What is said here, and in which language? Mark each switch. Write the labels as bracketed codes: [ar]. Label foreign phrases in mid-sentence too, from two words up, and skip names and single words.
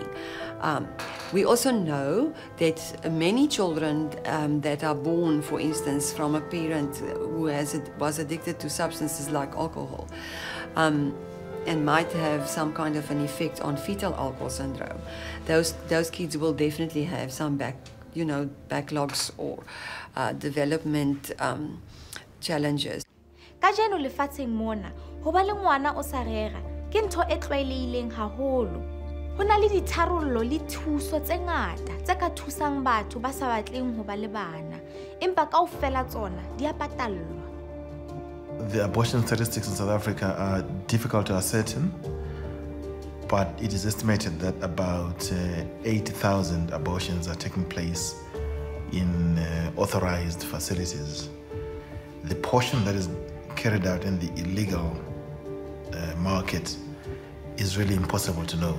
[en] We also know that many children that are born, for instance, from a parent who was addicted to substances like alcohol, and might have some kind of an effect on fetal alcohol syndrome, those kids will definitely have some backlogs or development challenges. [st] Kajeno lefatsheng mona, ho ba le ngwana o sa rera, ke ntho e tlwaelehileng haholo. Ho na le ditharollo le thuso tse ngata tse ka thusang batho ba sa batleng ho ba le bana, empa kaofela tsona di a patallwa. [en] The abortion statistics in South Africa are difficult to ascertain, but it is estimated that about 80,000 abortions are taking place in authorized facilities. The portion that is carried out in the illegal market is really impossible to know.